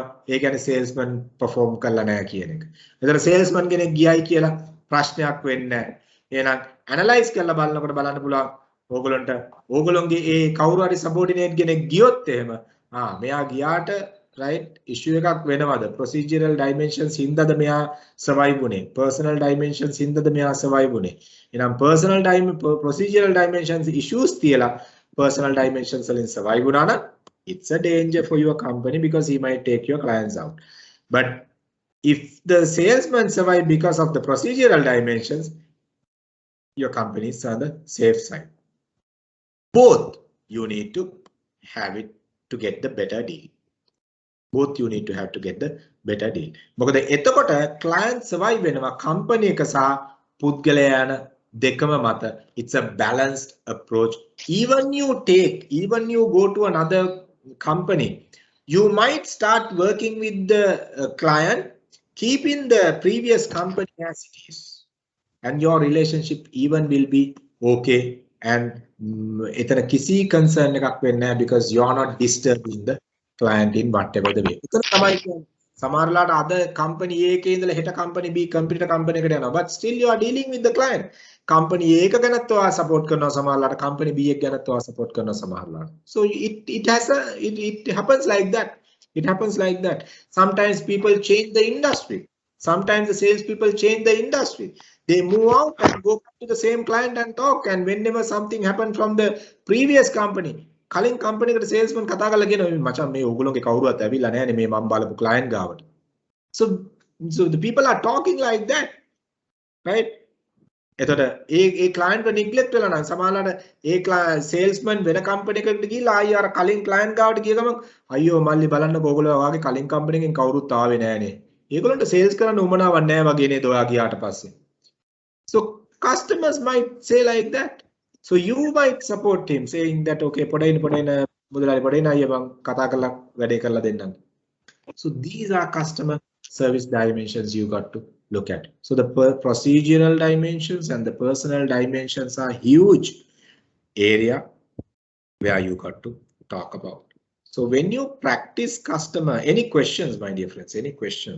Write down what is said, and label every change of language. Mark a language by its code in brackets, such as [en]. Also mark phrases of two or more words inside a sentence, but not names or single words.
[si] ඒ කියන්නේ [en] salesman perform [si] කරලා නැහැ කියන එක. ඒතර salesman කෙනෙක් ගියයි කියලා ප්‍රශ්නයක් වෙන්නේ නැහැ. එහෙනම් analyze කරලා බලනකොට බලන්න පුළුවන් ඕගොල්ලන්ට ඕගොල්ලන්ගේ ඒ කවුරු හරි subordinate කෙනෙක් ගියොත් එහෙම මෙයා ගියාට [en] right issue [si] එකක් වෙනවද [en] procedural dimensions [si] හින්දාද මෙයා survive උනේ [en] personal dimensions [si] හින්දාද මෙයා survive උනේ එහෙනම් [en] procedural dimensions issues [si] තියලා [en] personal dimensions [si] වලින් survive වුණා නම් [en] it's a danger for your company because he might take your clients out. But if the salesman survive because of the procedural dimensions, your company is on the safe side. Both you need to have it to get the better deal. Both you need to have to get the better deal. [si] මොකද එතකොට [en] client survive [si] වෙනවා company එක සහ පුද්ගලයා යන දෙකම මත. [en] It's a balanced approach. Even you go to another company, you might start working with the client, keeping the previous company as it is, and your relationship even will be okay. And [si] එතන කිසි concern එකක් වෙන්නේ නැහැ [en] because you are not disturbing the client in whatever the way. [si] එතන තමයි කියන්නේ සමහරලාට අද company A එකේ ඉඳලා හෙට [en] company B competitor company [si] එකට යනවා, [en] but still you are dealing with the client. [si] company A එක ගැනත් ඔයා support කරනවා සමහරලාට, company B එක ගැනත් ඔයා support කරනවා සමහරලාට. [en] So it happens like that. It happens like that. Sometimes people change the industry. Sometimes the sales people change the industry. They move out and go back to the same client and talk. And whenever something happened from the previous company, [si] කලින් company එකට salesman කතා කරලා කියනවා මචං මේ ඕගොල්ලෝගේ කවුරුවත් ඇවිල්ලා නැහැනේ මේ මම බලපු client ගාවට. [en] So the people are talking like that, right? [si] එතකොට ඒ client එක neglect වෙලා නම් සමහරවිට ඒ salesman වෙන company එකකට ගිහිල්ලා ආයෙ අර කලින් client ගාවට ගිය ගමන් අයියෝ මල්ලි බලන්නකො ඕගොල්ලෝ වාගේ කලින් company එකෙන් කවුරුත් ආවේ නැහනේ. ඒගොල්ලන්ට sales කරන්න උමනාවක් නැහැ වගේ නේද ඔයා ගියාට පස්සේ. [en] So customers might say like that. So you might support him saying that okay [si] පොඩින් මුදලාලි පොඩින් අයියා මම කතා කරලා වැඩේ කරලා දෙන්නම්. [en] So these are customer service dimensions you got to look at. So the procedural dimensions and the personal dimensions are huge area where you got to talk about. So when you practice customer, any questions, my dear friends, any questions?